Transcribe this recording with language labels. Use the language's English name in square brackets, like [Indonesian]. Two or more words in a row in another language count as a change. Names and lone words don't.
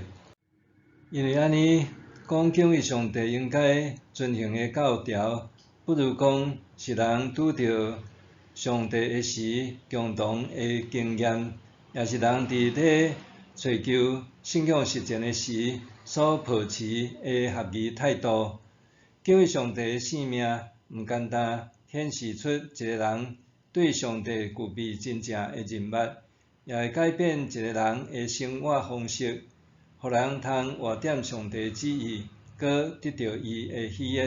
[Min Nan Chinese] 因为安尼，讲敬畏上帝应该遵行的教条，不如讲是人拄到上帝的时共同的经验，也是人伫咧追求信仰实践的时所抱持的合宜态度。敬畏上帝的性命毋简单。显示出一个人对上帝具备真正的认捌，也会改变一个人的生活方式，互人通活点上帝旨意，搁得到伊的喜悦。